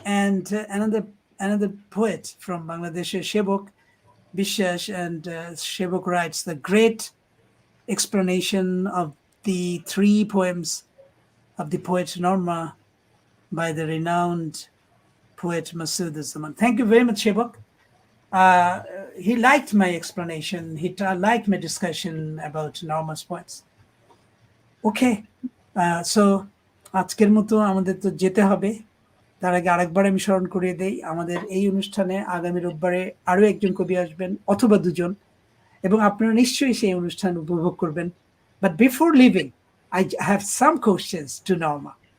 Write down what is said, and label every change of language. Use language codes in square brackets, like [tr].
[en] And another poet from Bangladesh, Shebok Bishas, and Shebok writes the great explanation of the 3 poems of the poet Norma by the renowned poet Masuduzzaman. Thank you very much, Shebok. He liked my explanation. He liked my discussion about Norma's poems. Okay, so [bn] আজকের মতো আমাদের তো যেতে হবে। তার আগে আরেকবার আমি স্মরণ করিয়ে দেই, আমাদের এই অনুষ্ঠানে আগামী রোববারে আরো একজন কবি আসবেন অথবা 2 জন, এবং আপনারা নিশ্চয়ই সেই অনুষ্ঠান উপভোগ করবেন। [en] But before leaving, I have some questions to Norma.